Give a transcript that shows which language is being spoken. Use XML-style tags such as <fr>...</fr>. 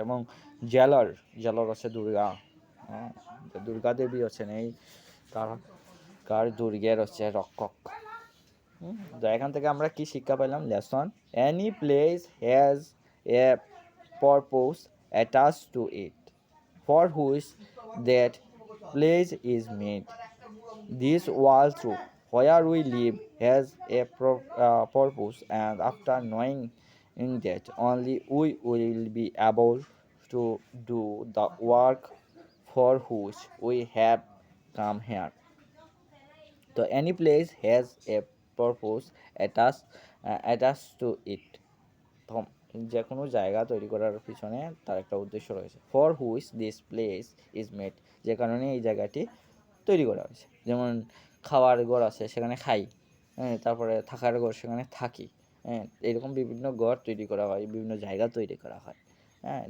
<bn>এবং জেলার হচ্ছে দুর্গা, দুর্গা দেবী হচ্ছেন এই কার দুর্গের হচ্ছে রক্ষক। তো এখান থেকে আমরা কি শিক্ষা পেলাম?</bn> <en>Lesson, any place has a purpose attached to it, for which that place is made. This world through where we live has a purpose, and after knowing that, only we will be able to do the work for which we have come here. So any place has a purpose attached to it.</en> <bn>যে কোনো জায়গা তৈরি করার পিছনে তার একটা উদ্দেশ্য রয়েছে।</bn> <en>for which this place is made,</en> <bn>যে কারণে এই জায়গাটি তৈরি করা হয়েছে। যেমন খাওয়ার ঘর আছে, সেখানে খাই, হ্যাঁ, তারপরে থাকার ঘর, সেখানে থাকি, হ্যাঁ, এরকম বিভিন্ন ঘর তৈরি করা হয়, বিভিন্ন জায়গা তৈরি করা হয়, হ্যাঁ।</bn>